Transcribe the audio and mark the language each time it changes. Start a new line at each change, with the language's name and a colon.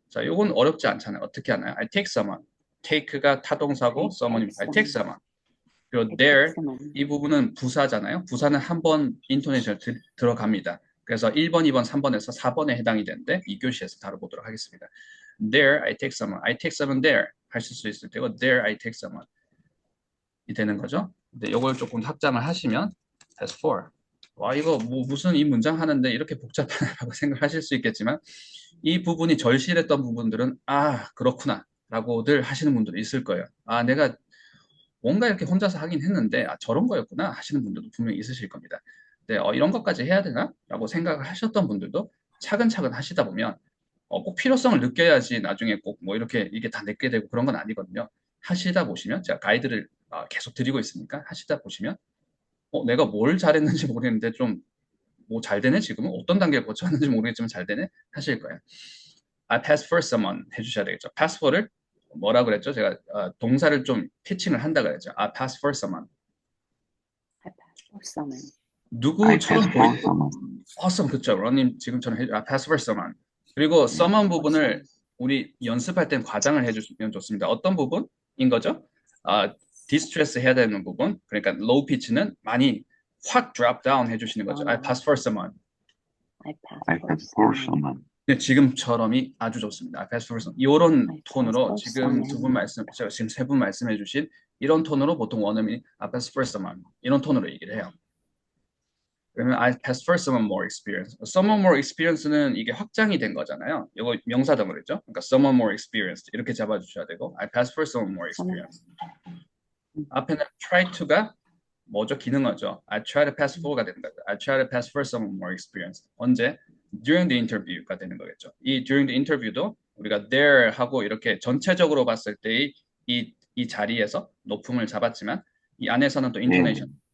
Korean: 자, 이건 어렵지 않잖아요. 어떻게 하나요?
English: I take someone.
Korean: take가 타동사고 someone입니다.
English: I take someone.
Korean: 그리고 there 이 부분은 부사잖아요. 부사는 한 번 인토네이션 들어갑니다. 그래서 1번, 2번, 3번에서 4번에 해당이 되는데 2교시에서 다뤄보도록 하겠습니다.
English: There I take someone. I take someone there
Korean: 하실 수 있을 테고
English: there I take someone
Korean: 이 되는 거죠. 근데 이걸 조금 확장을 하시면 as for. 와, 이거 무슨 이 문장 하는데 이렇게 복잡하다고 생각하실 수 있겠지만 이 부분이 절실했던 부분들은 그렇구나 라고들 하시는 분들이 있을 거예요. 내가 뭔가 이렇게 혼자서 하긴 했는데 저런 거였구나 하시는 분들도 분명히 있으실 겁니다. 네, 이런 것까지 해야 되나? 라고 생각을 하셨던 분들도 차근차근 하시다 보면 꼭 필요성을 느껴야지 나중에 꼭 뭐 이렇게 이게 다 내게 되고 그런 건 아니거든요. 하시다 보시면 제가 가이드를 계속 드리고 있으니까 하시다 보시면 내가 뭘 잘했는지 모르겠는데 좀 뭐 잘 되네 지금은 어떤 단계를 거쳤는지 모르겠지만 잘 되네 하실 거예요.
English: I pass for someone
Korean: 해주셔야 되겠죠. pass for를 뭐라 그랬죠? 제가 동사를 좀 피칭을 한다 그랬죠.
English: I pass for someone. I pass for someone.
Korean: 누구처럼
English: for someone.
Korean: awesome, 그렇죠. 런님 지금처럼
English: I pass for someone.
Korean: 그리고 someone 부분을 우리 연습할 땐 과장을 해주시면 좋습니다. 어떤 부분인 거죠? distress 해야 되는 부분. 그러니까
English: low pitch는
Korean: 많이 확
English: drop down
Korean: 해주시는 거죠.
English: I pass for someone. I pass I for pass for someone. someone.
Korean: 네, 지금처럼이 아주 좋습니다.
English: I pass for some. 이런 I pass
Korean: 톤으로
English: for
Korean: 지금
English: someone.
Korean: 지금 세 분 말씀해 주신 이런 톤으로 보통 원어민이
English: I pass for someone
Korean: 이런 톤으로 얘기를 해요.
English: 그러면 I pass for someone more experience. Someone more experience
Korean: 는 이게 확장이 된 거잖아요. 이거 명사덩어리죠. 그러니까
English: someone more experienced
Korean: 이렇게 잡아주셔야 되고
English: I pass for someone more experience.
Korean: 앞에는 try to가 뭐죠? 기능어죠.
English: I try to pass for
Korean: 가 되는 거죠.
English: I try to pass for someone more experienced.
Korean: 언제?
English: During the interview
Korean: 가 되는 거겠죠. 이 during the interview도 우리가 there 하고 이렇게 전체적으로 봤을 때의 이 자리에서 높음을 잡았지만 이 안에서는 또 intonation.